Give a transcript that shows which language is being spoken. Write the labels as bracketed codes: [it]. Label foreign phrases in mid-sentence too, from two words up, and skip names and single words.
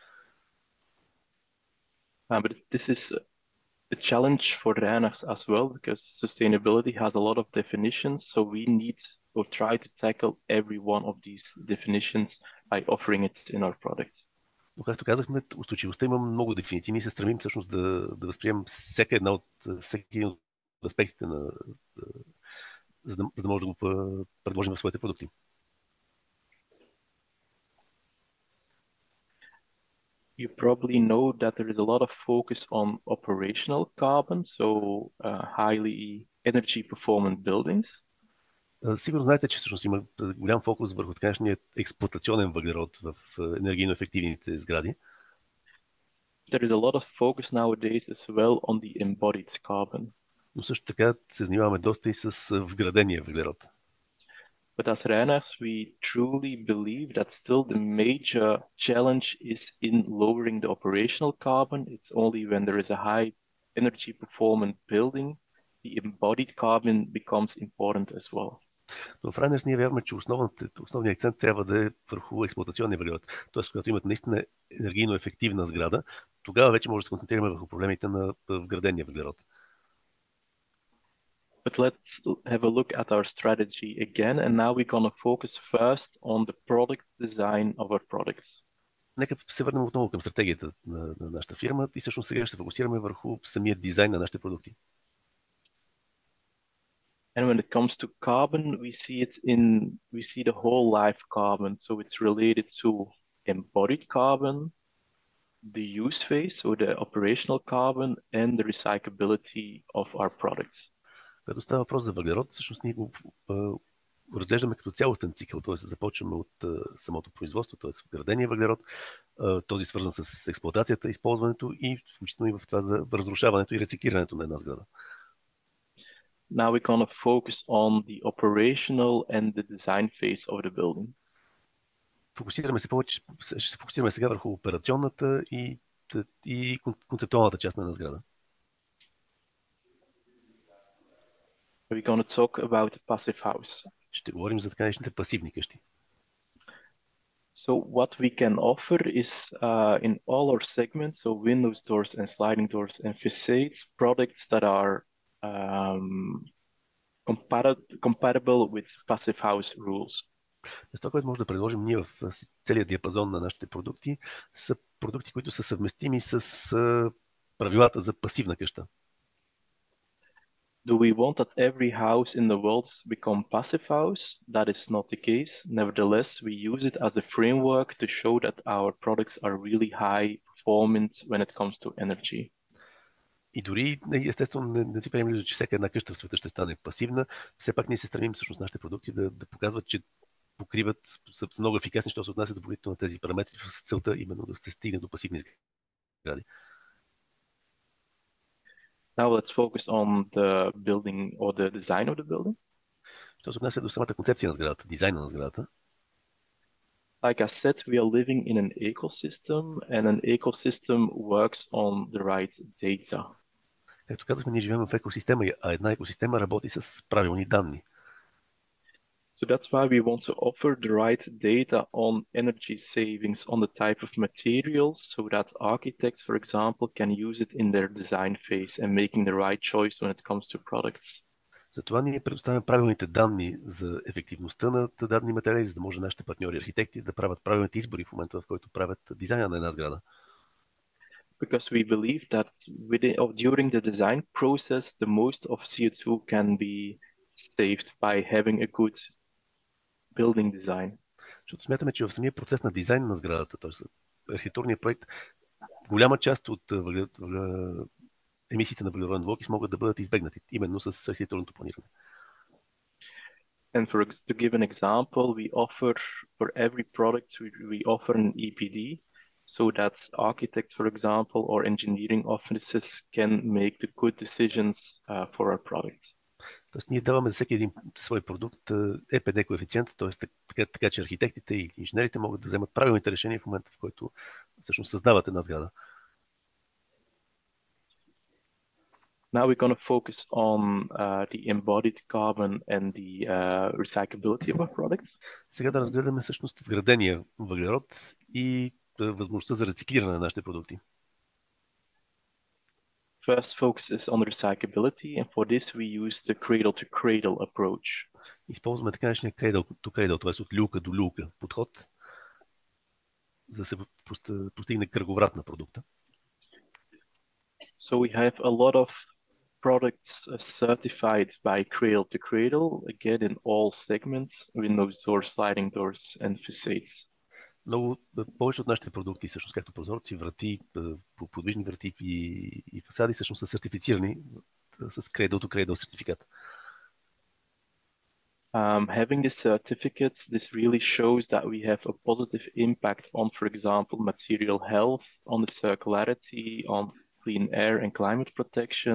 [en] But this is a challenge for Reynaers as well, because sustainability has a lot of definitions. So we need or try to tackle every one of these definitions by offering it in our products. [bg] Но както казахме, устойчивостта има много дефиниции. Ние се стремим всъщност да възприемем всеки един от аспектите за да може да го предложим в своите продукти. [en] You probably know that there is a lot of focus on operational carbon, so highly energy performant buildings. [bg] Сигурно знаете, че всъщност има голям фокус върху така наречения експлоатационен въглерод в енергийно ефективните сгради. [en] There is a lot of focus nowadays as well on the embodied carbon. [bg] Но също така се занимаваме доста и с вградения въглерод. [en] But as Reynaers, we truly believe that still the major challenge is in lowering the operational carbon. It's only when there is a high energy performant building, the embodied carbon becomes important as well. [bg] Но в Reynaers ние вярваме, че основният акцент трябва да е върху експлоатационния въглерод. Тоест, когато имате наистина енергийно ефективна сграда, тогава вече може да се концентрираме върху проблемите на вградения въглерод. [en] But let's have a look at our strategy again, and now we're going to focus first on the product design of our products. [bg] Нека се върнем отново към стратегията на нашата фирма и всъщност сега ще се фокусираме върху самия дизайн на нашите продукти. [en] And when it comes to carbon, we see the whole life carbon. So it's related to embodied carbon, the use phase, so the operational carbon, and the recyclability of our products. [bg] Като става въпрос за въглерод, всъщност ние го разглеждаме като цялостен цикъл, т.е. започваме от самото производство, т.е. вградения въглерод, този свързан с експлоатацията, използването и включително и в това за разрушаването и рециклирането на една сграда. [en] Now we're going to focus on the operational and the design phase of the building. [bg] Ще се фокусираме сега върху операционната и концептуалната част на една сграда. [en] We're going to talk about the passive house. [bg] Ще говорим за така наречените пасивни къщи. [en] So what we can offer is in all our segments, so windows, doors, and sliding doors, and facades, products that are compatible with passive house rules. [bg] Това, което може да предложим ние в целия диапазон на нашите продукти, са продукти, които са съвместими с правилата за пасивна къща. [en] Do we want that every house in the world become passive house? That is not the case. Nevertheless, we use it as a framework to show that our products are really high performance when it comes to energy. [bg] И дори, естествено, не си приемем, че всяка една къща в света ще стане пасивна. Все пак ние се стремим всъщност нашите продукти да показват, че покриват, са много ефикасни, що се отнася до покритието на тези параметри с целта именно да се стигне до пасивни сгради. [en] Now let's focus on the building or the design of the building. [bg] Що се отнася до самата концепция на сградата, дизайна на сградата, [en] like I said, we are living in an ecosystem, and an ecosystem works on the right data. [bg] както казахме, ние живеем в екосистема, а една екосистема работи с правилни данни. [en] So that's why we want to offer the right data on energy savings on the type of materials so that architects, for example, can use it in their design phase and making the right choice when it comes to products. [bg] Затова ние предоставяме правилните данни за ефективността на дадени материали, за да може нашите партньори архитекти да правят правилните избори в момента, в който правят дизайна на една сграда. [en] Because we believe that during the design process, the most of CO2 can be saved by having a good building design. [bg] Защото смятаме, че в самия процес на дизайн на сградата, т.е. архитектурния проект, голяма част от емисиите на въглероден двуокис могат да бъдат избегнати именно с архитектурното планиране. [en] And to give an example, we offer for every product, we offer an EPD so that architects, for example, or engineering offices can make the good decisions for our product. [bg] Тоест ние даваме за всеки един свой продукт ЕПД коефициент, т.е. така, че архитектите и инженерите могат да вземат правилните решения в момента, в който всъщност създават една сграда. [en] Now we're going to focus on the embodied carbon and the recyclability of our products. [bg] Сега да разгледаме всъщност вградения въглерод и възможността за рециклиране на нашите продукти. [en] First focus is on recyclability, and for this we use the cradle-to-cradle approach. [bg] Използваме така наречения [en] cradle-to-cradle, [bg] т.е. от люлка до люлка подход, за да се постигне кръговрат на продукта. [en] So we have a lot of products certified by cradle to cradle, again in all segments, windows, doors, sliding doors, and facades. [bg] Много повече от нашите продукти, всъщност както прозорци, врати, подвижни врати и фасади, всъщност са сертифицирани с [en] cradle to cradle [bg] сертификат. [en] Having this certificate, this really shows that we have a positive impact on, for example, material health, on the circularity, on clean air and climate protection.